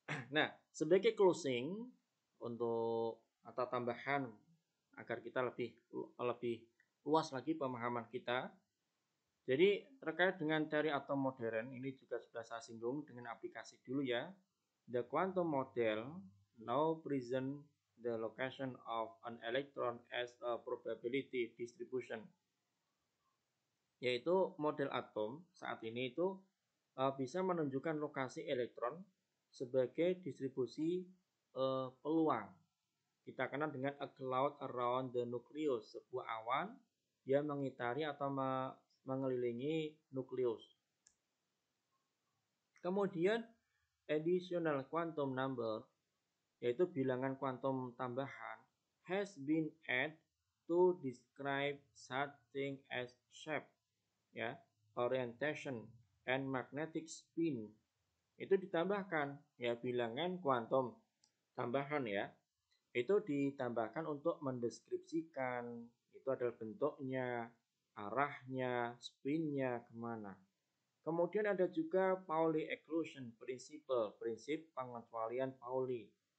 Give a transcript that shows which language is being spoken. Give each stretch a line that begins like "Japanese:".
Indonesian: Nah, sebagai closing untuk atau tambahan agar kita lebih luas lagi pemahaman kita. Jadi terkait dengan teori atom modern ini juga sudah saya singgung dengan aplikasi dulu ya.
English: The quantum model now present the location of an electron as a probability distribution.
Indonesian: Yaitu model atom saat ini itu bisa menunjukkan lokasi elektron sebagai distribusi peluang. Kita kenal dengan
English: a cloud around the nucleus,
Indonesian: sebuah awan yang mengitari atau mengelilingi nukleus. Kemudian
English: additional quantum number,
Indonesian: yaitu bilangan kuantum tambahan,
English: has been added to describe such thing as shape, ya, orientation, and magnetic spin.
Indonesian: Itu ditambahkan ya bilangan kuantum tambahan ya. Itu ditambahkan untuk mendeskripsikan itu adalah bentuknya, arahnya, spinnya kemana. Kemudian ada juga Pauli exclusion principle, prinsip pengecualian Pauli.